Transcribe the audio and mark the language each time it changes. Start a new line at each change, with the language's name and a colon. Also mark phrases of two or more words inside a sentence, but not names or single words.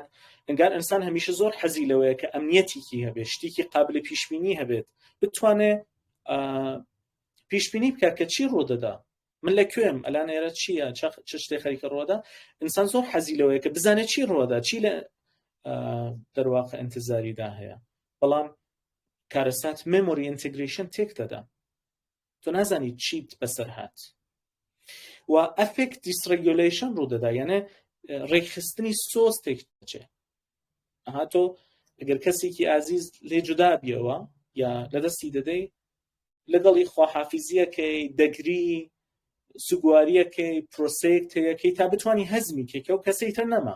Central Kurdish: ئەنگار ئینسان هەمیشە زۆر حەزی لەوەیە کە ئەمنیەتێکی هەبێت، شتێکی قابل پیشبینی هەبێت، بتوانێت پیشبینی بکات کە چی ڕوودەدا، من لەکوێم، ئەلان ئێرە چییە، چ شتێک خەریکە ڕووەدا. ئینسان زۆر حەزی لەوەیە کە بزانێت چی ڕووەدا، چی لە دەرواقع ئینتزاریدا هەیە. بەڵام کارەسات
English: memory integration
Central Kurdish: تێک دەدا، تۆ نازانی چیت بەسەر هات. و
English: affect dysregulation
Central Kurdish: ڕوودەدا، یعنی ڕێکخستنی سۆز تێک دەچێت. تۆ ئەگەر کەسێکی ئازیز لێ جودا بیەوە یا لەدەستی دەدەی، لەگەڵی خواحافیزیەکەی، دەگری، سوگواریەکەی، پرۆسەیەک تەیەکەی تا بتوانی هەزمی کێکە و کەسەی تر نەما.